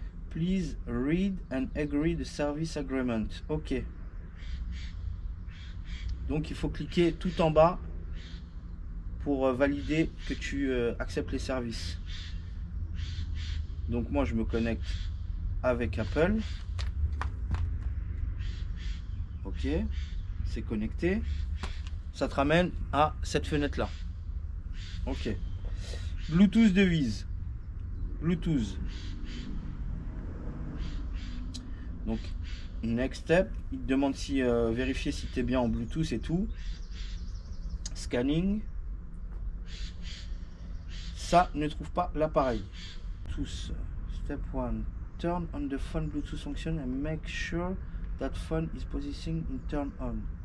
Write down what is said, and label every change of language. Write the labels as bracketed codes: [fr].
[en] Please read and agree the service agreement. OK. [fr] Donc, il faut cliquer tout en bas pour valider que tu acceptes les services. Donc moi je me connecte avec Apple. Ok, c'est connecté. Ça te ramène à cette fenêtre là. Ok. Bluetooth devise. Bluetooth. Donc next step, il te demande si vérifier si tu es bien en Bluetooth et tout. Scanning. Ça ne trouve pas l'appareil. [en] Tous. Step 1. Turn on the phone Bluetooth function and make sure that phone is positioned in turn on.